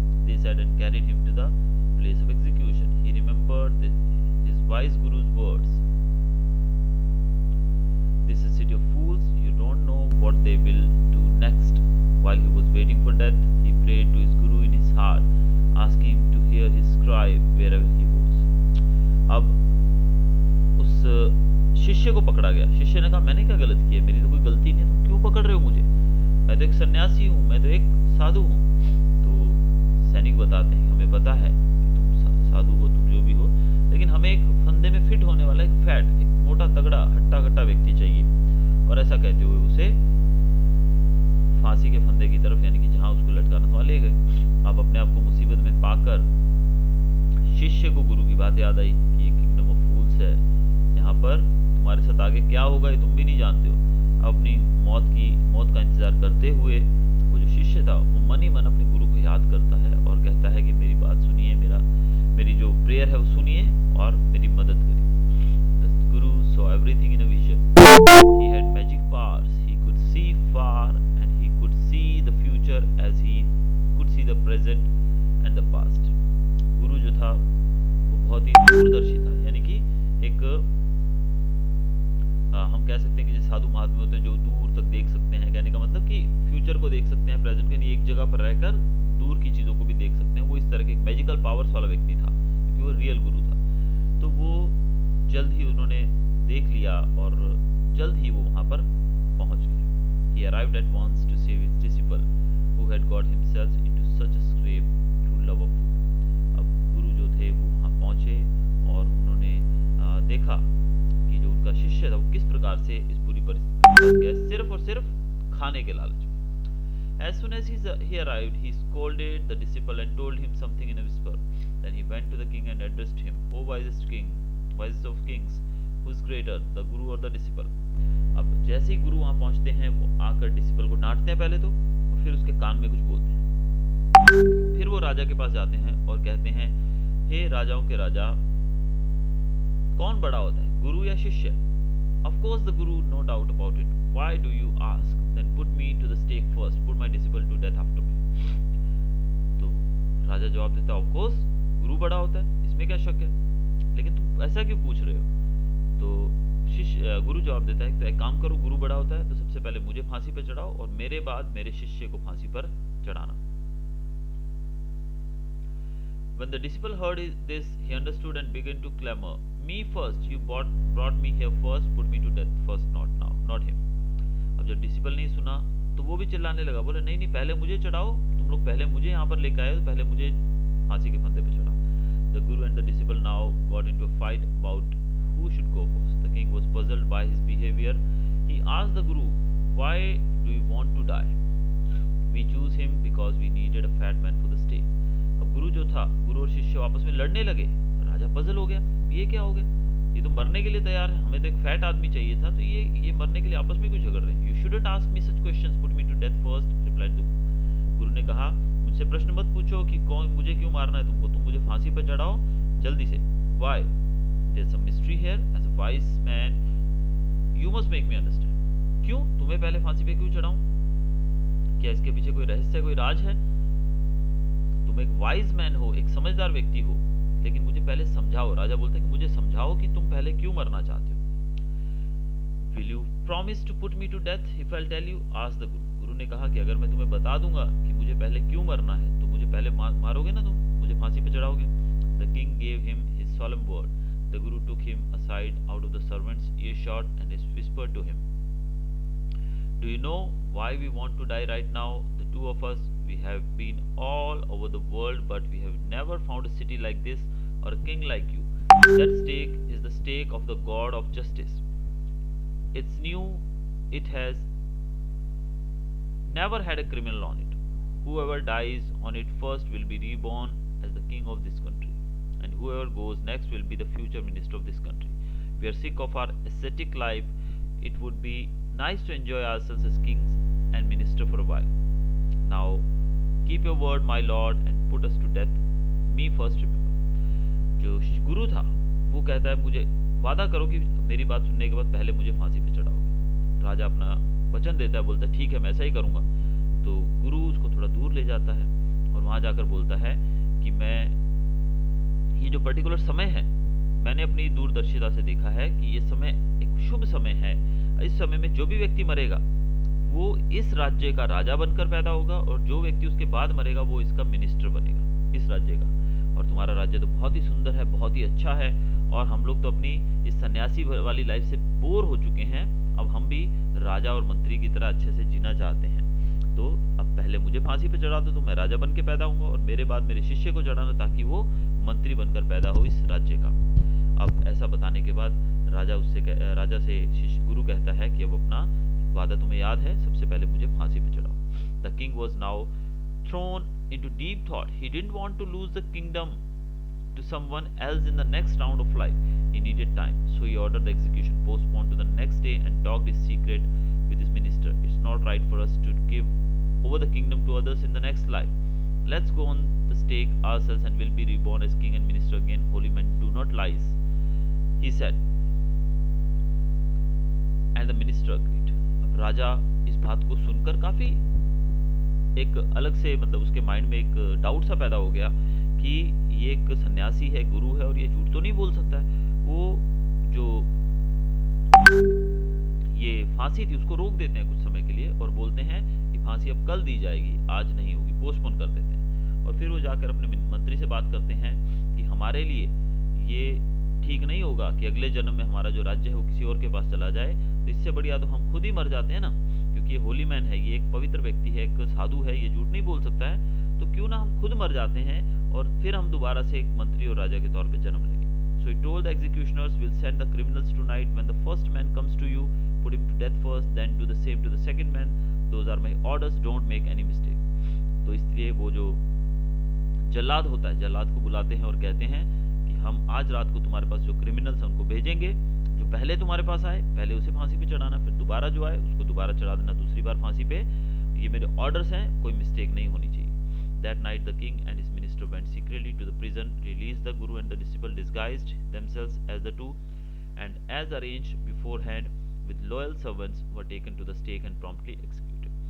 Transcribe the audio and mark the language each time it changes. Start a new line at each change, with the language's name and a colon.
English: They said and carried him to the place of execution. He remembered his wise guru's words. This is a city of fools. You don't know what they will do next. While he was waiting for death, he prayed to his guru in his heart, asking him to hear his cry wherever he was.
Hindi: अब उस शिष्य को पकड़ा गया। शिष्य ने कहा, मैंने क्या गलत किया? मेरी तो कोई गलती नहीं है, तुम क्यों पकड़ रहे हो मुझे? मैं तो एक सन्यासी हूँ, मैं तो एक साधु हूँ। तो सैनिक बताते हैं, हमें पता है कि तुम साधु हो, तुम जो भी हो, लेकिन हमें एक फंदे में फिट होने वाला एक फैट, एक मोटा तगड़ा हट्टा कट्टा व्यक्ति चाहिए। और ऐसा कहते हुए उसे फांसी के फंदे की तरफ, यानी कि जहां उसको लटकाना था, वहां ले गए। अब अपने आप को मुसीबत में पाकर शिष्य को गुरु की बात याद आई कि ये
English: kingdom of fools
Hindi: है, यहाँ पर तुम्हारे साथ आगे क्या होगा ये तुम भी नहीं जानते हो। अपनी मौत का इंतजार करते हुए वो जो शिष्य था वो मन ही मन अपने गुरु को याद करता है और कहता है कि मेरी बात सुनिए, मेरी जो प्रेयर है वो सुनिए और मेरी मदद करिए।
English: The guru saw everything in a vision. He had magic powers. He could see far and he could see the future as he could see the present and the past.
Hindi: गुरु जो था वो बहुत ही दूरदर्शी था, यानी कि एक हम कह सकते हैं कि जो साधु महात्मा होते हैं जो दूर तक देख सकते हैं, कहने का मतलब कि फ्यूचर को देख सकते हैं, प्रेजेंट को नहीं, एक जगह पर रहकर दूर की चीजों को भी देख सकते हैं। वो इस तरह के एक
English: magical powers
Hindi: वाला व्यक्ति था, क्योंकि वो रियल गुरु था। तो वो जल्द ही उन्होंने देख लिया और जल्द ही वो वहां पर पहुंच गए।
English: He arrived at once to save his disciple who had got himself into such a scrape through love of food.
Hindi: अब गुरु जो थे वो वहां पहुंचे और उन्होंने देखा कि जो उनका शिष्य था वो किस प्रकार से इस बुरी परिस्थिति में फंस गया, सिर्फ और सिर्फ खाने के लालच में।
English: As soon as he arrived, he scolded the disciple and told him something in a whisper. Then he went to the king and addressed him, "O wisest king, wisest of kings, who is greater, the guru or the disciple?"
Hindi: अब जैसे ही गुरु वहां पहुंचते हैं वो आकर disciple को डांटते हैं पहले तो, और फिर उसके कान में कुछ बोलते हैं। फिर वो राजा के पास जाते हैं और कहते हैं, हे राजाओं के राजा, कौन बड़ा होता है, गुरु या शिष्य?
English: Of course the guru, no doubt about it. Why do you ask? Then put me to the stake first. Put my disciple to death after me.
Hindi: तो राजा जवाब देता है,
English: of course
Hindi: गुरु बड़ा होता है, इसमें क्या शक है? ऐसा क्यों पूछ रहे हो? तो गुरु जवाब देता है, तो एक काम करो, गुरु बड़ा होता है तो सबसे पहले मुझे फांसी पे चढ़ाओ और मेरे बाद मेरे शिष्य को फांसी पर चढ़ाना।
English: When the disciple heard this, he understood and began to clamor, "Me first! You brought me here first. Put me to death first, not now, not him."
Hindi: अब जब डिसिपल नहीं सुना तो वो भी चिल्लाने लगा, बोले नहीं नहीं, पहले मुझे चढ़ाओ, तुम लोग पहले मुझे यहाँ पर लेकर आए हो, पहले मुझे फांसी के फंदे पे चढ़ाओ।
English: The guru and the disciple now got into a fight about who should go first. The king was puzzled by his behavior. He asked the guru, "Why do you want to die?" "We choose him because we needed a fat man for the stake."
Hindi: अब गुरु जो था, गुरु और शिष्य आपस में लड़ने लगे। राजा puzzle हो गया, ये क्या हो गया, ये तो मरने के लिए तैयार है, हमें तो एक फैट आदमी चाहिए था, तो ये मरने के लिए आपस में क्यों झगड़ रहे हैं?
English: "You shouldn't ask me such questions, put me to death first," replied the guru.
Hindi: गुरु ने कहा, मुझसे प्रश्न मत पूछो कि कौन मुझे क्यों मारना है तुमको, तुम मुझे फांसी पर चढ़ाओ जल्दी से।
English: "Why? There's some mystery here. As a wise man, you must make me understand."
Hindi: क्यों, तुम्हें पहले फांसी पे क्यों चढ़ाऊं? क्या इसके पीछे कोई रहस्य, कोई राज है? तुम एक
English: wise man
Hindi: हो, एक समझदार व्यक्ति हो, लेकिन मुझे पहले समझाओ। राजा बोलते हैं कि मुझे समझाओ कि तुम पहले क्यों मरना चाहते हो।
English: "Will you promise to put me to death if I'll tell you?" asked the guru.
Hindi: गुरु ने कहा कि अगर मैं तुम्हें बता दूंगा कि मुझे पहले क्यों मरना है तो मुझे पहले मारोगे ना, तुम मुझे फांसी पे चढ़ाओगे।
English: The king gave him his solemn word. The guru took him aside out of the servant's earshot and whispered to him, "Do you know why we want to die right now? The two of us, we have been all over the world, but we have never found a city like this or a king like you. That stake is the stake of the God of justice. It's new, it has never had a criminal on it. Whoever dies on it first will be reborn as the king of this country, and whoever goes next will be the future minister of this country. We are sick of our ascetic life. It would be nice to enjoy ourselves as kings and minister for a while. Now, keep your word, my lord, and put us to death. Me first, remember."
Hindi: जो गुरु था वो कहता है, मुझे वादा करो कि मेरी बात सुनने के बाद पहले मुझे फांसी पे चढ़ाओगे। राजा अपना वचन देता है, बोलता है ठीक है मैं ऐसा ही करूंगा। तो गुरु उसको थोड़ा दूर ले जाता है और वहां जाकर बोलता है कि मैं ये जो पर्टिकुलर समय है, मैंने अपनी दूरदर्शिता से देखा है कि ये समय एक शुभ समय है। इस समय में जो भी व्यक्ति मरेगा वो इस राज्य का राजा बनकर पैदा होगा, और जो व्यक्ति उसके बाद मरेगा वो इसका मिनिस्टर बनेगा इस राज्य का। और तुम्हारा राज्य तो बहुत ही सुंदर है, बहुत ही अच्छा है, और हम लोग तो अपनी इस सन्यासी वाली लाइफ से बोर हो चुके हैं, अब हम भी राजा और मंत्री की तरह अच्छे से जीना चाहते हैं। तो अब पहले मुझे फांसी पे चढ़ा दो तो मैं राजा बन के पैदा होऊंगा, और मेरे बाद मेरे शिष्य को चढ़ाना ताकि वो मंत्री बनकर पैदा हो इस राज्य का। अब ऐसा बताने के बाद राजा से शिष्य गुरु कहता है कि अब अपना वादा तुम्हें याद है, सबसे पहले मुझे फांसी पे चढ़ाओ।
English: The king was now thrown into deep thought. He didn't want to lose the kingdom to someone else in the next round of life. He needed time, so he ordered the execution postponed to the next day and talked his secret with his minister. "It's not right for us to give over the kingdom to others in the next life. Let's go on the stake ourselves and we'll be reborn as king and minister again. Holy men do not lie," he said. And the minister agreed.
Hindi: अब राजा इस बात को सुनकर काफी एक अलग से, मतलब उसके माइंड में एक डाउट सा पैदा हो गया कि ये एक सन्यासी है, गुरु है, और ये झूठ तो नहीं बोल सकता है। वो जो ये फांसी थी उसको रोक देते हैं कुछ समय के लिए और बोलते हैं कि फांसी अब कल दी जाएगी, आज नहीं होगी, पोस्टपोन कर देते हैं। और फिर वो जाकर अपने मंत्री से बात करते हैं कि हमारे लिए ये ठीक नहीं होगा कि अगले जन्म में हमारा जो राज्य है वो किसी और के पास चला जाए, तो इससे बढ़िया तो हम खुद ही मर जाते हैं ना, क्योंकि ये
English: holy man
Hindi: है, ये एक पवित्र व्यक्ति है, एक साधु है, ये झूठ नहीं बोल सकता है, तो क्यों ना हम खुद मर जाते हैं और फिर हम दोबारा से एक मंत्री और राजा के तौर पे जन्म लेंगे।
English: So he told the executioners, "We'll send the criminals tonight. When the first man comes to you, put him to death first, then do the same to the second man. Those are my orders. Don't make any mistake."
Hindi: तो इसलिए वो जो जल्लाद होता है, जल्लाद को बुलाते हैं और कहते हैं कि हम आज रात को तुम्हारे पास जो क्रिमिनल्स हैं उनको भेजेंगे, जो पहले तुम्हारे पास आए पहले उसे फांसी पे चढ़ाना, फिर दोबारा जो आए उसको दोबारा चढ़ा देना दूसरी बार फांसी पे। ये मेरे ऑर्डर्स हैं, कोई मिस्टेक नहीं होनी चाहिए।
English: That night the king and his minister went secretly to the prison, released the guru and the disciple, disguised themselves as the two, and as arranged beforehand with loyal servants were taken to the stake and promptly executed.